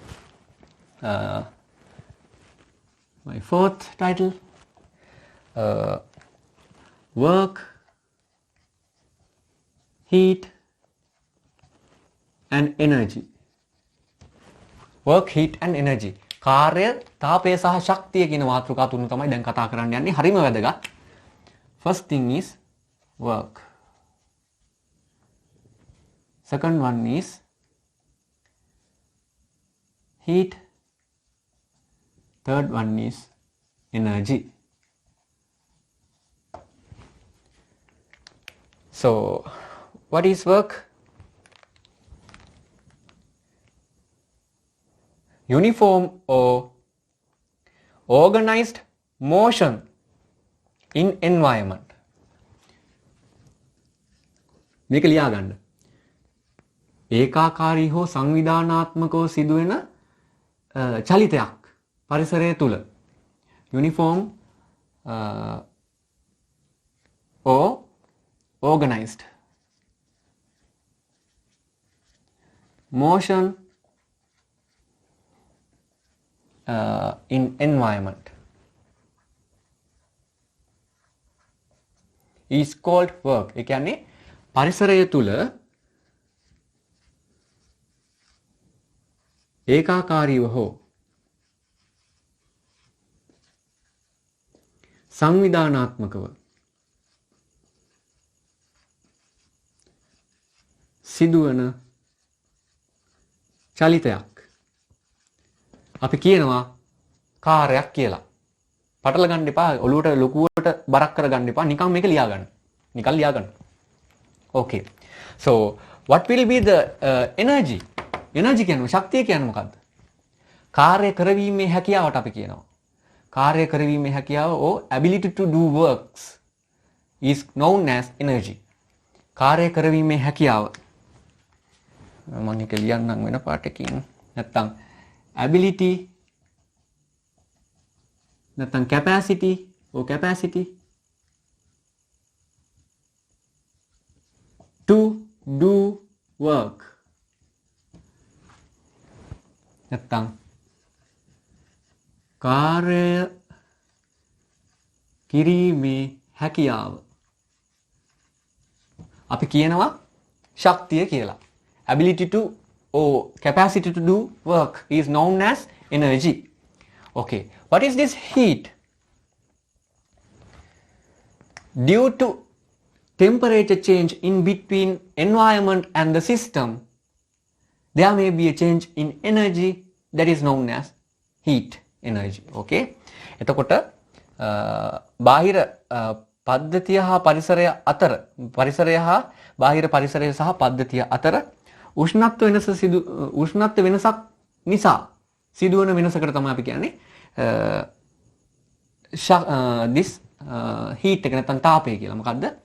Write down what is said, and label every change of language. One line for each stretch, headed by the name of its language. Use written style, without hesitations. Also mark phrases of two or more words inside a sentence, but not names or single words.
English: My fourth title, work, heat and energy. Work, heat and energy.
Sinhala: කාර්ය, තාපය සහ ශක්තිය කියන මාතෘකා තුන තමයි දැන් කතා කරන්න යන්නේ. හරිම වැදගත්.
English: First thing is work. Second one is heat. Third one is energy. So, what is work? Uniform or organized motion in environment.
Sinhala: මේක ලියා ගන්න. ඒකාකාරී හෝ සංවිධානාත්මකව සිදුවෙන චලිතයක් පරිසරය තුල.
English: Uniform or organized motion in environment is called work.
Sinhala: ඒ කියන්නේ පරිසරය තුල ඒකාකාරීව හෝ සංවිධානාත්මකව සිදුවන චලිතයක් අපි කියනවා කාර්යයක් කියලා. පටල ගන්න එපා, ඔලුවට ලොකුවට බරක් කරගන්න එපා. නිකන් මේක ලියා ගන්න. නිකන් ලියා ගන්න.
English: Okay. So, what will be the energy?
Sinhala: Energy කියන්නේ ශක්තිය කියන්නේ මොකද්ද? කාර්ය කරවීමේ හැකියාවට අපි කියනවා. කාර්ය කරවීමේ හැකියාව
English: or ability to do works is known as energy.
Sinhala: කාර්ය කරවීමේ හැකියාව. මම එක ලියන්නම් වෙන පාටකින්.
English: නැත්තම් ability, නැත්තම් capacity or capacity to do work.
Sinhala: නැත්තම් කාර්ය කිරීමේ හැකියාව අපි කියනවා ශක්තිය කියලා.
English: Ability to or capacity to do work is known as energy. Okay, what is this heat? Due to temperature change in between environment and the system, there may be a change in energy that is known as heat energy.
Sinhala: Okay, එතකොට බාහිර පද්ධතිය හා පරිසරය අතර පරිසරය හා බාහිර පරිසරය සහ පද්ධතිය අතර උෂ්ණත්ව වෙනසක් නිසා සිදුවන වෙනසකට තමයි අපි කියන්නේ
English: this heat
Sinhala: එක නැත්නම් තාපය කියලා. මොකද්ද?